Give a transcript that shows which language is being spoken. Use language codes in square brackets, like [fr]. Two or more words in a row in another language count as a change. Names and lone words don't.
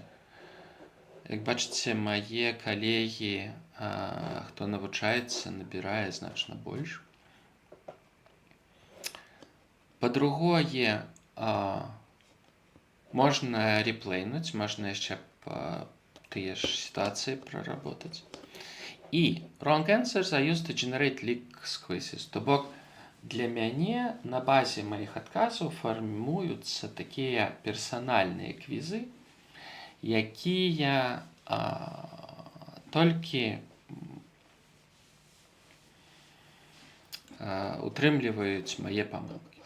[be] Як бачыце, мае калегі, хто навучаецца, набірае значна больш. Па-другое, можна реплейнуць, можна яшчэ тыя ж сітуацыі праработаць. [en] І wrong answers are used to generate leaks quizzes. [be] То бок, для мяне на базе маіх адказаў фармуюцца такія персанальныя квізы, якія толькі утрымліваюць мае памылкі.